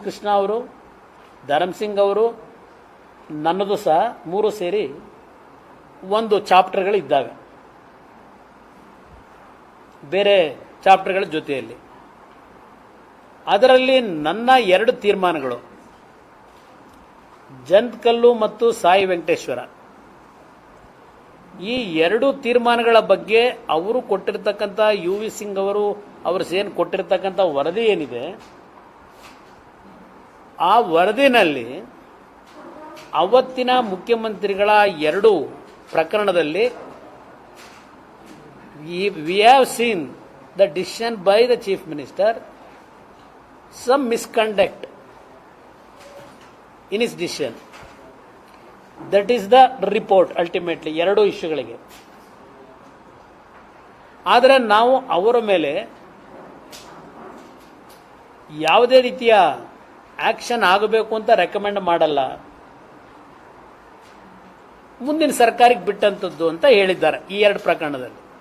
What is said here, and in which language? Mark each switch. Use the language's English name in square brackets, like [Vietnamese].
[Kannada] ಕೃಷ್ಣ ಅವರು, ಧರ್ಮಸಿಂಗ್ ಅವರು, ನನ್ನದು ಸಹ 3 ಸೇರಿ ಒಂದು ಚಾಪ್ಟರ್ಗಳು ಇದ್ದಾವೆ, ಬೇರೆ ಚಾಪ್ಟರ್ಗಳ ಜೊತೆಯಲ್ಲಿ. ಅದರಲ್ಲಿ ನನ್ನ 2 ತೀರ್ಮಾನಗಳು, ಜಂತ್ಕಲ್ಲು ಮತ್ತು ಸಾಯಿ ವೆಂಕಟೇಶ್ವರ, ಈ 2 ತೀರ್ಮಾನಗಳ ಬಗ್ಗೆ ಅವರು ಕೊಟ್ಟಿರ್ತಕ್ಕಂಥ ಯು.ವಿ. ಸಿಂಗ್ ಅವರು ಏನು ಕೊಟ್ಟಿರ್ತಕ್ಕಂಥ ವರದಿ ಏನಿದೆ, ಆ ವರದಿನಲ್ಲಿ ಅವತ್ತಿನ ಮುಖ್ಯಮಂತ್ರಿಗಳ 2 ಪ್ರಕರಣದಲ್ಲಿ [English] we have seen the decision by the chief minister, some misconduct in his decision. That is the report ultimately 2 ಇಶ್ಯೂಗಳಿಗೆ. [Kannada] ಆದರೆ ನಾವು ಅವರ ಮೇಲೆ ಯಾವುದೇ ರೀತಿಯ ಆಕ್ಷನ್ ಆಗಬೇಕು ಅಂತ ರೆಕಮೆಂಡ್ ಮಾಡಲ್ಲ, ಮುಂದಿನ ಸರ್ಕಾರಕ್ಕೆ ಬಿಟ್ಟಂತದ್ದು ಅಂತ ಹೇಳಿದ್ದಾರೆ ಈ 2 ಪ್ರಕರಣದಲ್ಲಿ.